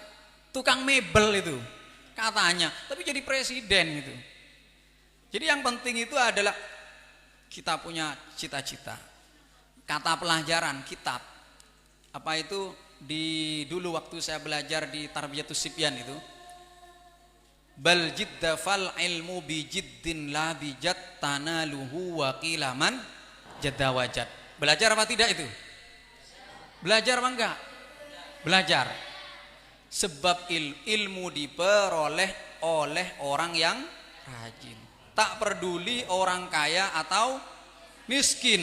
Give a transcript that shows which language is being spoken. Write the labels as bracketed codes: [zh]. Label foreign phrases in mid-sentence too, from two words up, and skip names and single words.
[id] Tukang mebel itu katanya, tapi jadi presiden gitu. Jadi yang penting itu adalah kita punya cita-cita. Kata pelajaran kitab apa itu dulu waktu saya belajar di Tarbiyatus Sibyan itu, [ar] بل جد فالعلم بجد لا بجد تناله وقيل من جد وجد. [id] Belajar apa tidak itu? Belajar apa enggak? Belajar. Sebab ilmu diperoleh oleh orang yang rajin. Tak peduli orang kaya atau miskin.